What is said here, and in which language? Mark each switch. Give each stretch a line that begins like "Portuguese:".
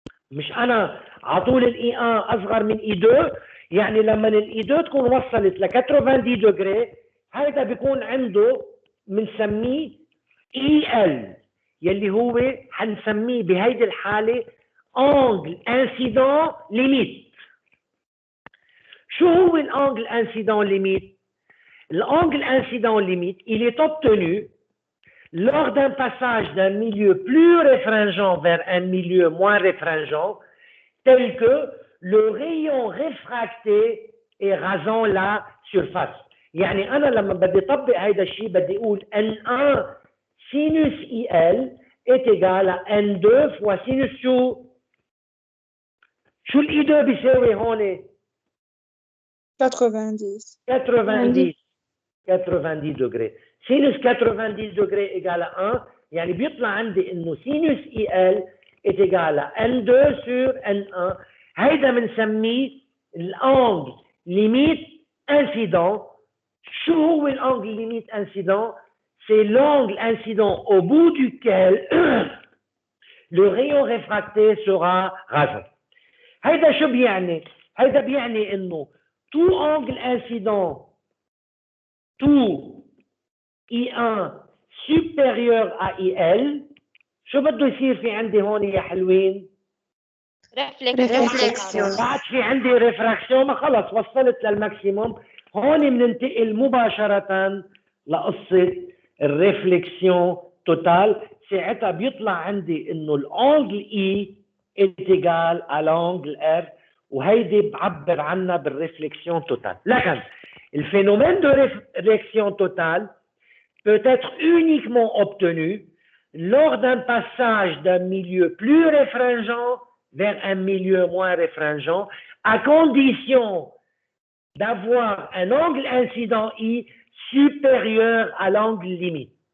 Arabic: مش انا على طول الاي 1 اصغر من اي 2، يعني لما الاي 2 تكون وصلت ل 90 دوغري هذا بيكون عنده بنسميه اي ال، يلي هو حنسميه بهيدي الحاله انجل انسيدون ليميت. شو هو الانجل انسيدون ليميت؟
French: L'angle incident limite, il est obtenu lors d'un passage d'un milieu plus réfringent vers un milieu moins réfringent, tel que le rayon réfracté est rasant la surface.
Arabic: يعني أنا لما بدي أطبق هذا الشيء بدي أقول
French: N1 sinus IL est égal à N2 fois sinus
Arabic: شو ال I2 بيساوي هون؟
French: 90 degrés. Sinus 90 degrés égale à 1,
Arabic: يعني بيطلع عندي انه
French: sinus IL est égal à N2 sur N1.
Arabic: هيدا بنسميه الانجل ليميت انسيدون. شو هو الانجل ليميت انسيدون؟
French: C'est l'angle incident au bout duquel le rayon réfracté sera rasant.
Arabic: هيدا شو بيعني؟ هيدا بيعني انه
French: tout angle incident tout I1 supérieur à IL
Arabic: شو بده يصير في عندي هون يا حلوين؟ ريفلكسيون. بعد في عندي ريفراكسيون، ما خلص وصلت للماكسيموم. هون بننتقل مباشرة لقصة الريفلكسيون توتال. ساعتها بيطلع عندي انه الانجل اي
French: est égal à l'angle R،
Arabic: وهيدي بعبر عنها بالريفلكسيون توتال. لكن
French: le phénomène de réflexion totale peut être uniquement obtenu lors d'un passage d'un milieu plus réfringent vers un milieu moins réfringent, à condition d'avoir un angle incident I supérieur à l'angle limite.